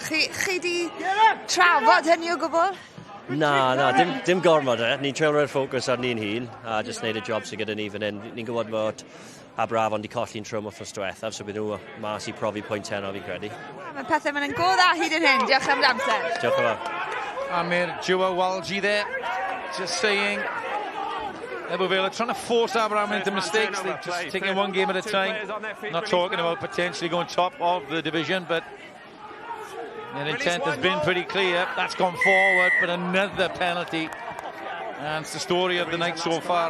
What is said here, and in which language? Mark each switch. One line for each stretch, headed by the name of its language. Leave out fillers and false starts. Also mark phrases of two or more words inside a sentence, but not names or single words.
Welsh: Chi di trafod hynny o gwbl? Na, dim gormod Ni'n treul rhoi'r ffocws ar ni'n hun a just wneud y job sydd gyda ni fan hyn. Ni'n gwybod fod Aberavon di colli'n trwm wrthnos diwethaf, so bydd nhw mas I profi pwynt heno fi'n credu. Mae pethau mynd yn go dda hyd yn hyn. Diolch am amser. Diolch yn fawr.
English: Amir Jewawalji there, just saying Ebbw Vale are trying to force Aberavon into mistakes. They're just taking one game at a time. Not talking about potentially going top of the division, but their intent has been pretty clear. That's gone forward, but another penalty. And it's the story of the night so far.